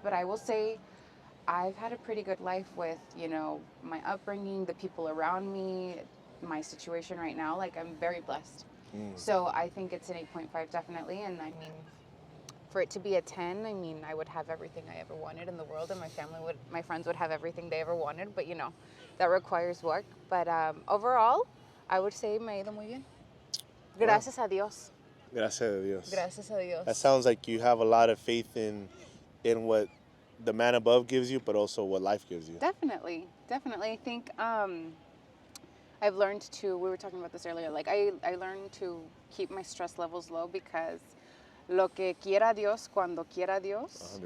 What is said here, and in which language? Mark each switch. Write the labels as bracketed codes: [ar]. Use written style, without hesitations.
[en] But I will say I've had a pretty good life with, my upbringing, the people around me, my situation right now. Like, I'm very blessed. So I think it's an 8.5 definitely. And I mean, for it to be a 10, I mean, I would have everything I ever wanted in the world, and my friends would have everything they ever wanted, but that requires work. But overall, I would say [es] me ha ido muy bien. Gracias a Dios. Gracias a Dios. Gracias a Dios. [en] That sounds like you have a lot of faith in what the man above gives you, but also what life gives you. Definitely. I think I've learned to, we were talking about this earlier, like I learned to keep my stress levels low because [es] lo que quiera Dios, [en] cuando quiera Dios,